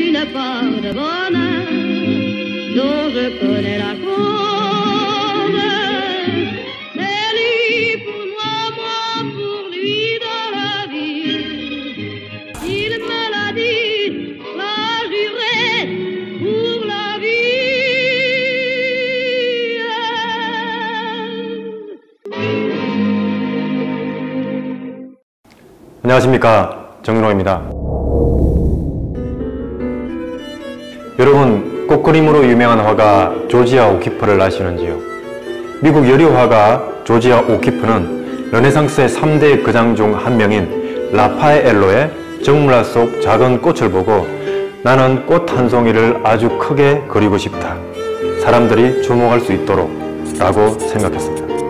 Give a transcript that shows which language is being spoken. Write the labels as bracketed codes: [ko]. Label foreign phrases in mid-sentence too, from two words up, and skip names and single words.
[fr] pas de bonheur dont je connais la cause. C'est lui pour moi, moi pour lui dans la vie. Il me l'a dit, l'a juré pour la vie. [ko] 안녕하십니까, 정윤호입니다. 여러분, 꽃그림으로 유명한 화가 조지아 오키프를 아시는지요? 미국 여류 화가 조지아 오키프는 르네상스의 3대 거장 중 한 명인 라파엘로의 정문화 속 작은 꽃을 보고 나는 꽃 한 송이를 아주 크게 그리고 싶다, 사람들이 주목할 수 있도록 라고 생각했습니다.